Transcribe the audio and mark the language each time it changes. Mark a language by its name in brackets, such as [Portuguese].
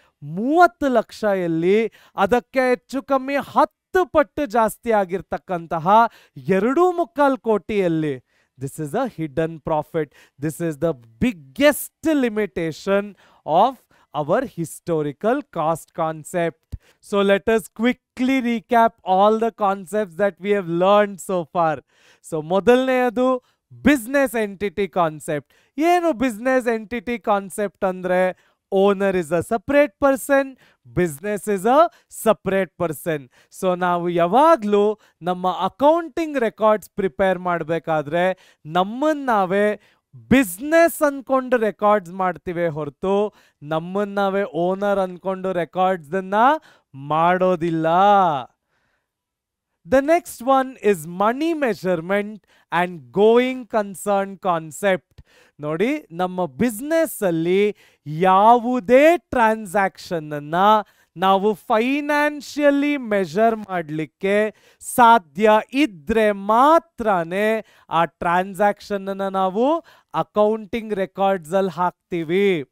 [Kannada] 30 ಲಕ್ಷ ಎಲ್ಲಿ, ಅದಕ್ಕೆ ಹೆಚ್ಚು ಕಮ್ಮಿ 10 ಪಟ್ಟು ಜಾಸ್ತಿ ಆಗಿರ್ತಕ್ಕಂತಹ 2.25 ಕೋಟಿಯಲ್ಲಿ. [English] This is a hidden profit. This is the biggest limitation of our historical cost concept. So let us quickly recap all the concepts that we have learned so far. So [Kannada] ಮೊದಲನೆಯದು [English] business entity concept. [Kannada] ಏನು [English] business entity concept [Kannada] ಅಂದ್ರೆ? [English] Owner is a separate person, business is a separate person. [Kannada] So ನಾವು ಯಾವಾಗಲೂ ನಮ್ಮ accounting records prepare ಮಾಡಬೇಕಾದ್ರೆ ನಮ್ಮನ್ನು ನಾವೇ business ಅನ್ಕೊಂಡು ರೆಕಾರ್ಡ್ಸ್ ಮಾಡ್ತೀವಿ ಹೊರತು ನಮ್ಮನ್ನು ನಾವೇ ಓನರ್ ಅನ್ಕೊಂಡು ರೆಕಾರ್ಡ್ಸನ್ನ ಮಾಡೋದಿಲ್ಲ. [English] The next one is money measurement and going concern concept. [Kannada] ನೋಡಿ, ನಮ್ಮ ಬಿಸ್ನೆಸ್ ಅಲ್ಲಿ ಯಾವುದೇ ಟ್ರಾನ್ಸಾಕ್ಷನ್ ಅನ್ನ ನಾವು ಫೈನಾನ್ಷಿಯಲಿ ಮೆಷರ್ ಮಾಡಲಿಕ್ಕೆ ಸಾಧ್ಯ ಇದ್ರೆ ಮಾತ್ರನೇ ಆ ಟ್ರಾನ್ಸಾಕ್ಷನ್ ಅನ್ನ ನಾವು ಅಕೌಂಟಿಂಗ್ ರೆಕಾರ್ಡ್ಸ್ ಅಲ್ಲಿ ಹಾಕ್ತೀವಿ.